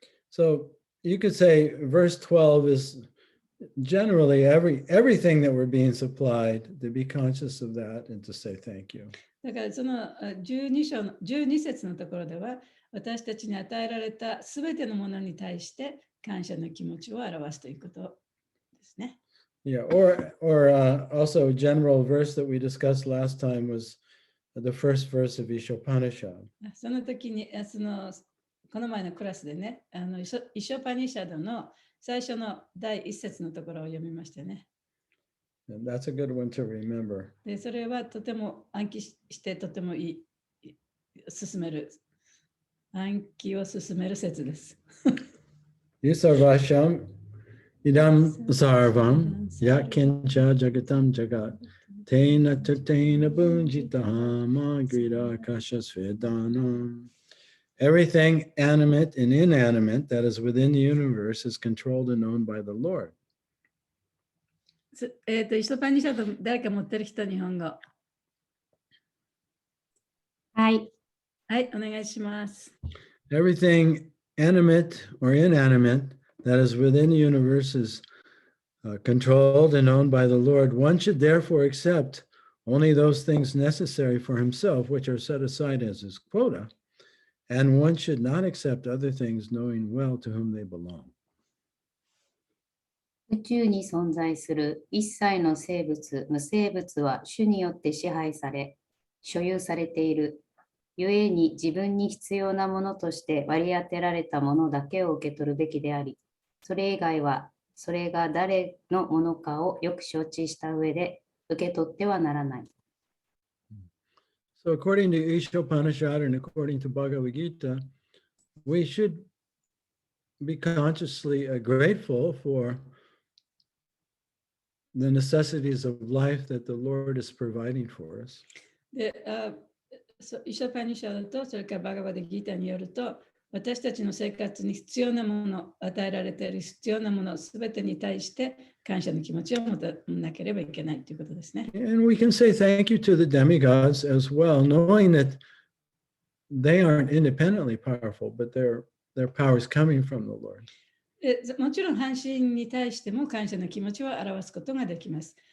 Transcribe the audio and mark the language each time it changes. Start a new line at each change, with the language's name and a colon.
English: So you could say verse 12 is generally everything that we're being supplied, to be conscious of that and to say thank you.
Japanese: だからその12節のところでは、私たちに与えられたすべてのものに対して感謝の気持ちを表すということですね。
English: Yeah, or also a general verse that we discussed last time was the first verse of Ishopanishad.
Japanese: その時にこの前のクラスでね、イショパニシャドの最初の第一節のところを読みましたね。
English: And that's a good one to remember.
Japanese: で、それはとても暗記してとてもいい、進める暗記を進める説です。
Sanskrit: Yusarvasham idam sarvam yakincha jagatam jagat tena taktena bunjitahama grida kashas vedanam.
English: Everything animate and inanimate that is within the universe is controlled and owned by the Lord.
Japanese: イソパニシャド誰か持ってる人、日本語。はい。はい、お願いします。
English: Everything animate or inanimate that is within the universe is controlled and owned by the Lord. One should therefore accept only those things necessary for himself, which are set aside as his quota, and one should not accept other things, knowing well to whom they belong.
Japanese: 宇宙に存在する一切の生物、無生物は主によって支配され、所有されている。故に自分に必要なものとして割り当てられたものだけを受け取るべきであり、それ以外はそれが誰のものかをよく承知した上で受け取ってはならない。
English: So according to Ishopanishad and according to Bhagavad Gita, we should be consciously grateful for the necessities of life that the Lord is providing for us.
Japanese: で、イショパニシャドとそれからバガバデギータによると、私たちの生活に必要なもの、与えられている必要なもの、すべてに対して感謝の気持ちを持たなければいけないということですね。
English: And we can say thank you to the demigods as well, knowing that they aren't independently powerful, but their power is coming from the Lord.
Japanese: もちろん半身に対しても感謝の気持ちを表すことができます。